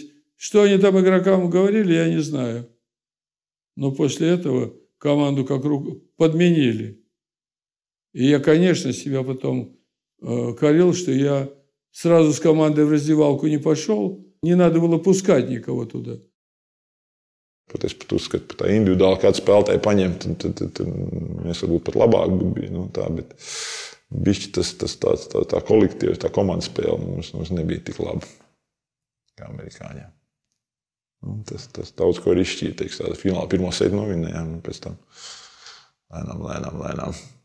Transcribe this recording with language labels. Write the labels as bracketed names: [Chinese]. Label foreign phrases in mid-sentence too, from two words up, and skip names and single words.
[Russian] Что они там игрокам говорили, я не знаю. Но после этого команду как руку подменили. И я, конечно, себя потом корил, что я сразу с командой в раздевалку не пошел. Не надо было пускать никого туда. [Latvian] Es pat uzskatu, ka tā individuāli kādu spēlētāju paņemt, tad mēs varbūt pat labāk bija. Bet bišķi tā kolektīva, tā komandas spēle mums nebija tik laba kā amerikāņiem. Tas daudz ko ir izšķītīgs. Tāda fināla pirmo setu novinējām, un pēc tam lēnām.